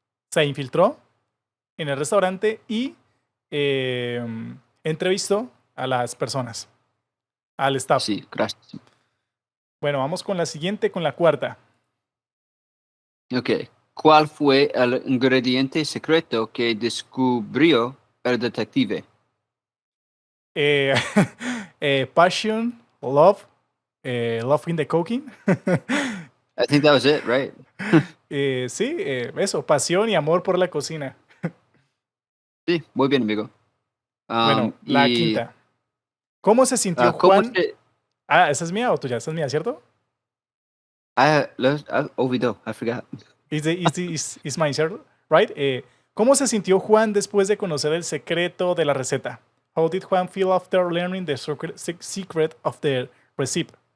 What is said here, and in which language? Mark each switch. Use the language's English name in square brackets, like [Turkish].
[Spanish] Se infiltró en el restaurante y eh, entrevistó a las personas, al staff. Sí, gracias. Bueno, vamos con la siguiente, con la cuarta. Ok. ¿Cuál fue el ingrediente secreto que descubrió el detective? [English] Eh, passion, love, love in the cooking. I think that was it, right? [Spanish] Sí, eso, pasión y amor por la cocina. Sí, muy bien, amigo. Bueno, la Y quinta. ¿Cómo se sintió ¿cómo Juan? se... Ah, ¿esa es mía o tuya? Esa es mía, ¿cierto? [English] I [Spanish] olvidó, [English] I forgot. Is mine, [Spanish] ¿cierto? [English] Right? [Spanish] ¿Cómo se sintió Juan después de conocer el secreto de la receta? [English] How did Juan feel after learning the secret of the recipe?